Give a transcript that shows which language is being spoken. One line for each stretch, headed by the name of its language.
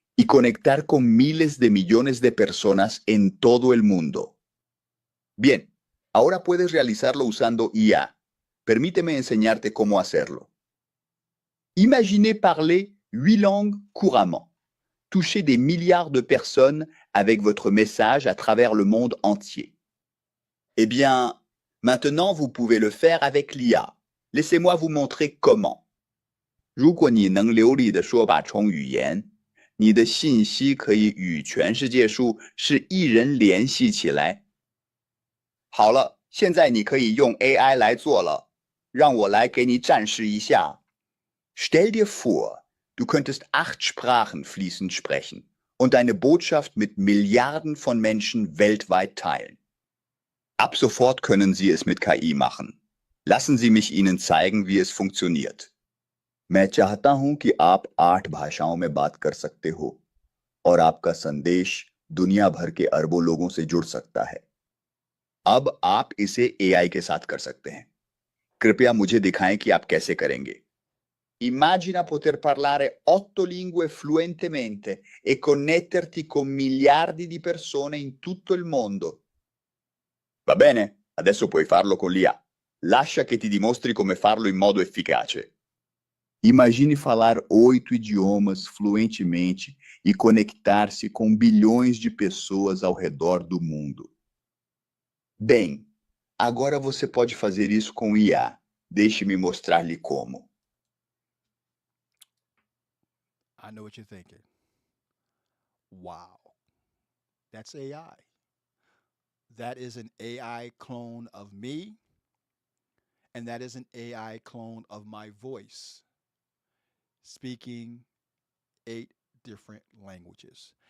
Spanish: y conectar con miles de millones de personas en todo el mundo. Bien, ahora puedes realizarlo usando IA. Permíteme enseñarte cómo hacerlo.
French: Imaginez parler 8 langues couramment. Toucher des milliards de personnes avec votre message à travers le monde entier. Eh bien, maintenant vous pouvez le faire avec l'IA. Laissez-moi vous montrer comment.
Chinese: 如果你能流利地说8种语言，你的信息可以与全世界数是一人联系起来。好了，现在你可以用 AI 来做了。让我来给你展示一下。
German: Stell dir vor, du könntest 8 Sprachen fließend sprechen und deine Botschaft mit Milliarden von Menschen weltweit teilen. Ab sofort können Sie es mit KI machen. Lassen Sie mich Ihnen zeigen, wie es funktioniert.
Hindi: मैं चाहता हूं कि आप 8 भाषाओं में बात कर सकते हो और आपका संदेश दुनिया भर के अरबों लोगों से जुड़ सकता है। अब आप इसे AI के साथ कर सकते हैं। कृपया मुझे दिखाएं कि आप कैसे करेंगे।
Italian: Immagina poter parlare 8 lingue fluentemente e connetterti con miliardi di persone in tutto il mondo. Va bene, adesso puoi farlo con l'IA. Lascia che ti dimostri come farlo in modo efficace.
Portuguese: Imagine falar 8 idiomas fluentemente e conectar-se com bilhões de pessoas ao redor do mundo. Bem, agora você pode fazer isso com IA. Deixe-me mostrar-lhe como.
English: I know what you're thinking. Wow, that's AI. That is an AI clone of me, and that is an AI clone of my voice, speaking 8 different languages.